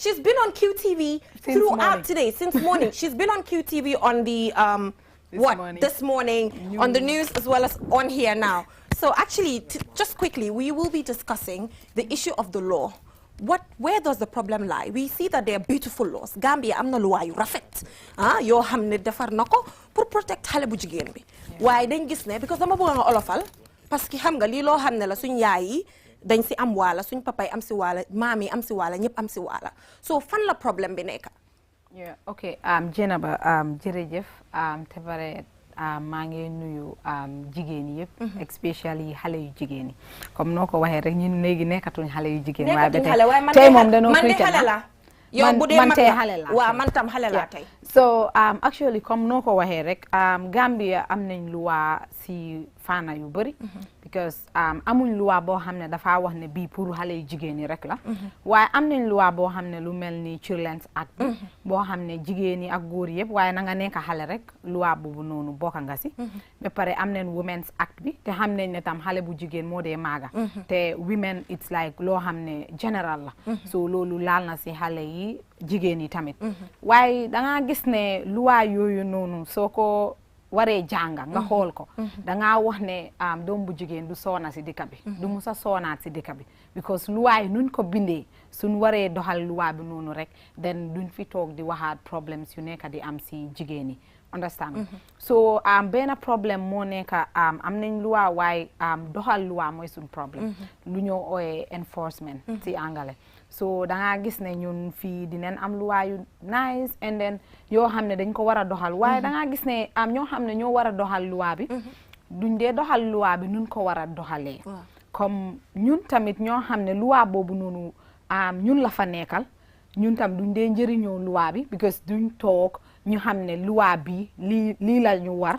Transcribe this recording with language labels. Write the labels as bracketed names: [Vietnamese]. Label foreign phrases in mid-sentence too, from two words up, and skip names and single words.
[English] she's been on QTV throughout today, since morning. She's been on QTV on the, this morning, on the news as well as on here now. So actually, just quickly, we will be discussing the issue of the law. Where does the problem lie? We see that there are beautiful laws. [Wolof] Gambia am na law yu rafet. Yoo xamne defar nako pour protect xale bu jigéen bi. Waaye dañ gis ne because dama bëgg nga olofal [French] parce que [Wolof] xam nga lii loo xam ne la suñ yaay yi dañ si am waala, suñ papa yi am si waala, maam yi am si waala, ñëpp am si waala. So fan la problème bi nekk? [English] Yeah, okay. [Wolof] Jenaba, jërëjëf, te bare maa ngi nuyu jigéen yëpp, especially xale yu jigéen yi. Comme noo ko waxee rek ñun léegi nekkatuñ xale yu jigéen. Waaye tey moom dañoo xale la. Yow bu dee man tey xale la. Waaw, man tam xale la tey. [English] So actually [Wolof] comme noo ko waxee rek Gambia am nañ luwa si fànn yu bëri. Because amuñ luwa boo xam ne dafa wax ne bii pour xale yu jigéen yi rek la. Waaye am nañ luwa boo xam ne lu mel ni Children's Act bi boo xam ne jigéen yi ak góor yëpp waaye na nga nekk xale rek luwa boobu noonu bokk nga si. Ba pare am nañ Women's Act bi te xam nañ ne tam xale bu jigéen moo dee maaga. Te [English] women it's like [Wolof] loo xam ne general la. So loolu laal na si xale yi jigéen yi tamit. Waaye da nga gis ne luwa yooyu noonu soo ko waree jànga nga xool ko dangaa wax ne doom bu jigéen du soona si dëkk bi du musa soonaat si dëkk bi because luwaa yi nuñ ko bindee suñ waree doxal luwaa bi noonu rek then duñ fi toog di waxaat problems yu nekk di am si jigéen yi understand so benn problème moo nekk am nañ luwaa waaye doxal luwaa mooy suñ problème lu ñoo ooyee enforcement si angale so da nga gis ne ñun fii dinañ am luwaa yu [English] nice and then [Wolof] yoo xam ne dañ ko war a doxal waaye da nga gis ne ñoo xam ne ñoo war a doxal luwaa bi duñ dee doxal luwaa bi nun ko war a doxalee comme ñun tamit ñoo xam ne luwaa boobu noonu ñun la fa nekkal ñun tam duñ dee njëriñoo luwaa bi because duñ toog ñu xam ne luwaa bi lii la ñu war.